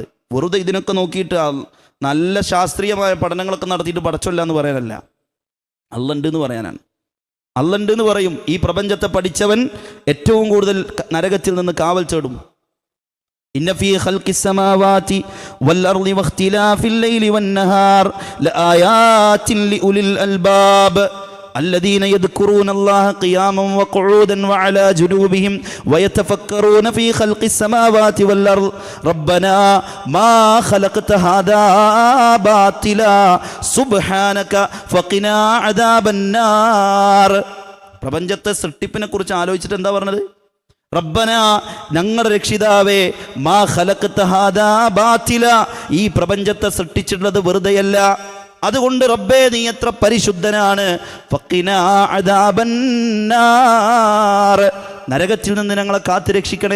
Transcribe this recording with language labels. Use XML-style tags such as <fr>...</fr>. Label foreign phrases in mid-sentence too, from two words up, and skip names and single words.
<ml>വെറുതെ ഇതിനൊക്കെ നോക്കിയിട്ട് നല്ല ശാസ്ത്രീയമായ പഠനങ്ങളൊക്കെ നടത്തിയിട്ട് പടച്ചൊല്ല എന്ന് പറയാനല്ല, അള്ളണ്ട് എന്ന് പറയാനാണ്. അള്ളണ്ട് എന്ന് പറയും. ഈ പ്രപഞ്ചത്തെ പഠിച്ചവൻ ഏറ്റവും കൂടുതൽ നരകത്തിൽ നിന്ന് കാവൽ ചേടും.</ml> <ar>إن في خلق السماوات والأرض واختلاف الليل والنهار لآيات لأولي الألباب الذين يذكرون الله قياما وقعودا وعلى جنوبهم ويتفكرون في خلق السماوات والأرض ربنا ما خلقت هذا باطلا سبحانك فقنا عذاب النار.</ar> <ml>പ്രപഞ്ചത്തെ സൃഷ്ടിപ്പിനെ കുറിച്ച് ആലോചിച്ചിട്ട് എന്താ പറഞ്ഞത്? റബ്ബന, ഞങ്ങളുടെ രക്ഷിതാവേ,</ml> <ar>ما خلقت هذا باطلا,</ar> <ml>ഈ പ്രപഞ്ചത്തെ സൃഷ്ടിച്ചിട്ടുള്ളത് വെറുതെയല്ല. അതുകൊണ്ട് റബ്ബേ, നീ എത്ര പരിശുദ്ധനാണ്.</ml> <ar>فقنا عذاب النار,</ar> <ml>നരകത്തിൽ നിന്ന് ഞങ്ങളെ കാത്തു രക്ഷിക്കണേ.</ml>